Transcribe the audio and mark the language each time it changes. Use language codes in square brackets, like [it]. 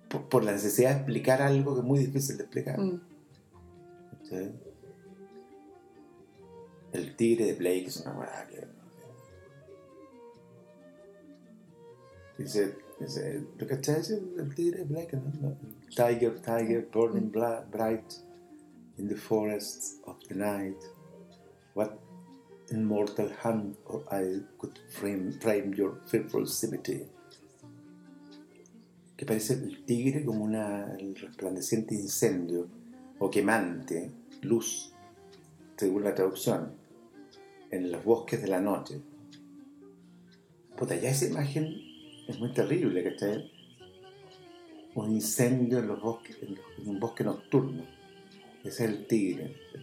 [es] Por la necesidad de explicar algo que es muy difícil de explicar. ¿Sí? El tigre de Blake es una weá que... Dice, ¿tú cachás el tigre de Blake? ¿No? [en] Tiger, burning bright in the forest of the night. What immortal hand or eye could frame your fearful symmetry? [es] Que parece el tigre como el resplandeciente incendio o quemante, luz, según la traducción, en los bosques de la noche. Puta, ya esa imagen es muy terrible, ¿cachai? Un incendio en los bosques, en un bosque nocturno. Ese es el tigre.